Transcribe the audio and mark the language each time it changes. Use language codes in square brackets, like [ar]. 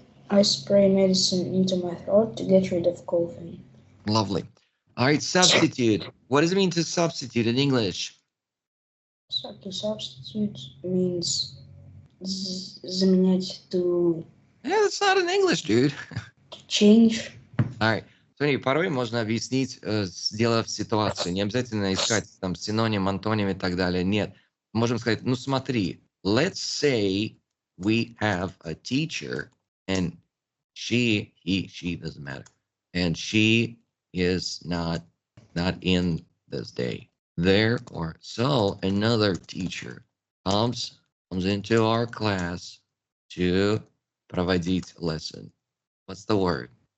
[en] I spray medicine into my throat to get rid of coughing. Lovely. All right, substitute. What does it mean to substitute in English? So to substitute means заменять, to... Yeah, that's not in English, dude. To change. All right. [ru] Смотри, порой можно объяснить, сделав ситуацию. Не обязательно искать там синоним, антоним и так далее. Нет. Можем сказать, ну смотри, [en] let's say we have a teacher and she, he, she, doesn't matter. And she is not in this day. Therefore, so another teacher comes into our class to проводить lesson. What's the word?